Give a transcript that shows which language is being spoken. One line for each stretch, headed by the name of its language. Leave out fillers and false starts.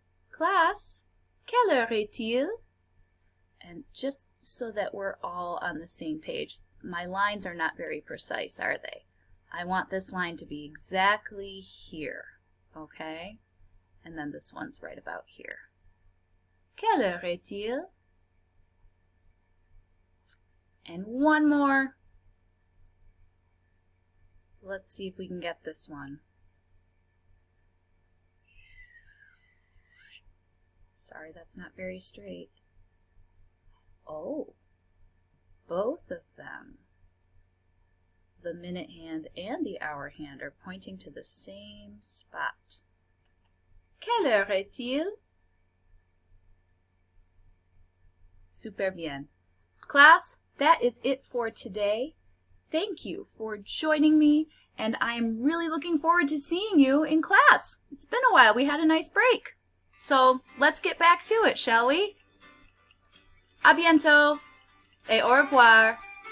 French: Class, quelle heure est-il?
English: And just so that we're all on the same page, my lines are not very precise, are they? I want this line to be exactly here, okay? And then this one's right about here.
French: Quelle heure est-il?
English: And one more. Let's see if we can get this one. Sorry, that's not very straight. Oh, both of them, the minute hand and the hour hand, are pointing to the same spot.
French: Quelle heure est-il? Super bien.
English: Class, that is it for today. Thank you for joining me, and I am really looking forward to seeing you in class. It's been a while. We had a nice break. So let's get back to it, shall we?
French: À bientôt et au revoir.